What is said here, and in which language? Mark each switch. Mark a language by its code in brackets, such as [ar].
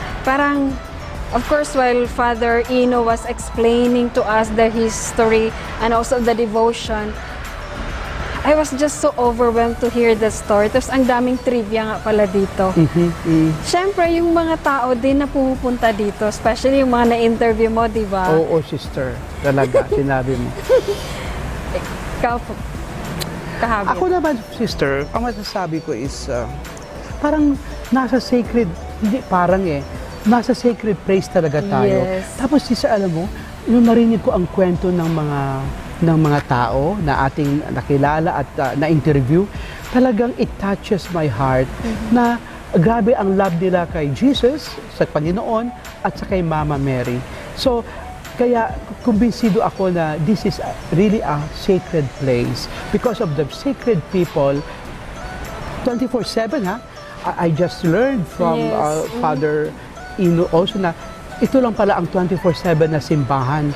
[en] Parang, of course, while Father Ino was explaining to us the history and also the devotion, I was just so overwhelmed to hear the story. [tl] Tapos ang daming trivia nga pala dito. Siyempre, yung mga tao din na pumupunta dito, especially yung mga na-interview mo, di ba? Oo, Sister. Talaga, sinabi mo. Ikaw po, kahabit. Ako naman, Sister, ang masasabi ko is parang nasa sacred, hindi parang nasa sacred place talaga tayo. [en] Yes. [tl] Tapos, Sister, alam mo, yung narinig ko ang kwento ng mga tao na ating nakilala at na-interview, talagang [en] it touches my heart [tl] na grabe ang love nila kay Jesus, sa Panginoon, at sa kay Mama Mary. So, kaya kumbinsido ako na [en] this is really a sacred place because of the sacred people [tl] 24/7 [en] I just learned from Father Ino also [tl] na ito lang pala ang 24/7 na simbahan.